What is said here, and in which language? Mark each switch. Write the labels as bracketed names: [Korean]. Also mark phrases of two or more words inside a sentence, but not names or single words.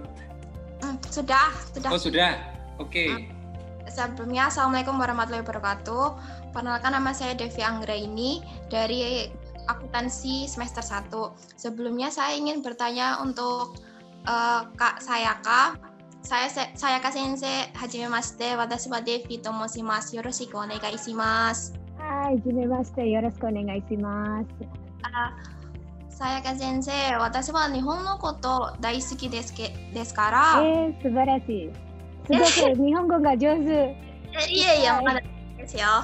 [Indonesian] Sudah. Oh, sudah. Oke. Sebelumnya, [Arabic] السلام عليكم ورحمة الله وبركاته. [Indonesian] Perkenalkan, nama saya Devi Anggraini dari akuntansi semester 1. Sebelumnya saya ingin bertanya untuk Kak Sayaka. [Japanese] さやか先生、はじめまして. 私はDeviと申します. よろしくお願いします. はじめまして。よろしくお願いします. さやか先生、私は日本のこと大好きですから. 素晴らしい。すごく日本語が上手。いえいえ、まだですよ。